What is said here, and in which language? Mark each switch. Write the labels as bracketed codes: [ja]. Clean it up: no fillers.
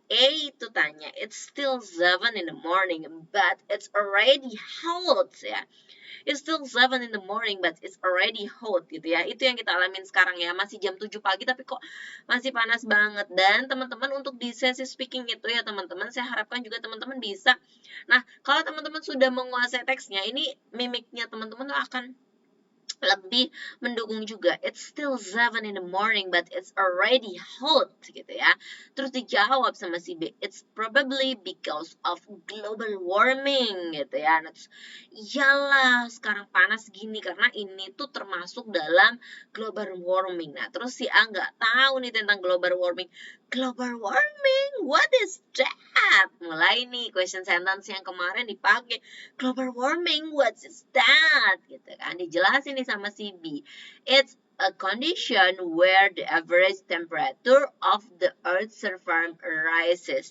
[id] A itu tanya, [en] it's still 7 in the morning, but it's already hot ya. It's still 7 in the morning, but it's already hot [id] gitu ya. Itu yang kita alamin sekarang ya. Masih jam 7 pagi, tapi kok masih panas banget. Dan teman-teman untuk di sesi speaking itu ya teman-teman, saya harapkan juga teman-teman bisa. Nah, kalau teman-teman sudah menguasai teksnya, ini mimiknya teman-teman tuh akan lebih mendukung juga. [en] It's still 7 in the morning but it's already hot [id] gitu ya. Terus dijawab sama si B, [en] it's probably because of global warming [id] gitu ya. Nah, terus, iyalah sekarang panas gini karena ini tuh termasuk dalam global warming. Nah, terus si A nggak tahu nih tentang global warming. [en] Global warming, what is that? [id] Mulai nih [en] question sentence [id] yang kemarin dipakai. [en] Global warming, what is that? [id] Gitu kan, dijelasin nih sama si B. [en] It's a condition where the average temperature of the Earth's surface rises.